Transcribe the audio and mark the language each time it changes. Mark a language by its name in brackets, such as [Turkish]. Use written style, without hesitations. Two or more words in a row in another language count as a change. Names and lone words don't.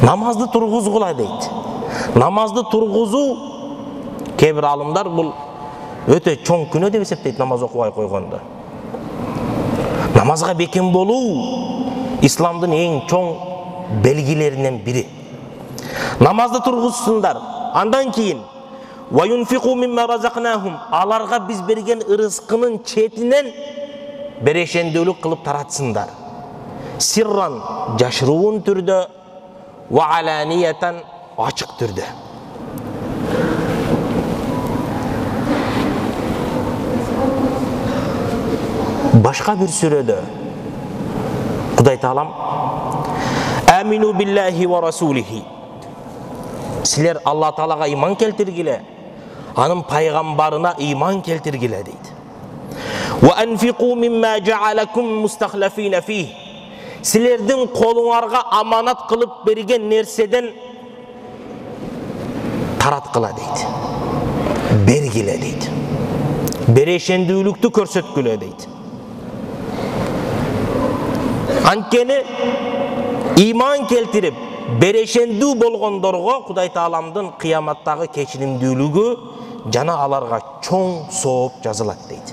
[Kyrgyz] Намазды тургузгула дейт. Намазды тургузуу, кээ бир алымдар бул өтө чоң күнөө деп эсептейт, намаз окубай койгондо. Намазга бекем болуу исламдын эң чоң белгилеринен бири. [Arabic] Намазды тургузсундар. Андан кийин وينفقون مما رزقناهم, [Kyrgyz] аларга биз берген ырыскынын четинен берешендүүлүк кылып таратсындар. Сирран, жашыруун түрдө, [Arabic] وعلانية, [Kyrgyz] ачык түрдө. Башка бир сүрөдө Кудай Таалам [Arabic] آمنوا بالله ورسوله, [Kyrgyz] силер Алла Таалага иман келтиргиле, анын пайгамбарына иман келтиргиле дейт. [Arabic] وأنفقوا مما جعلكم مستخلفين فيه, [Kyrgyz] силердин колуңарга аманат кылып берген нерседен тараткыла дейт. Бергиле дейт. Берешендүүлүктү көрсөткүлө дейт. Анткени иман келтирип берешендүү болгондорго Кудай Тааламдын кыяматтагы кечиримдүүлүгү жана аларга чоң сооп жазылат дейт.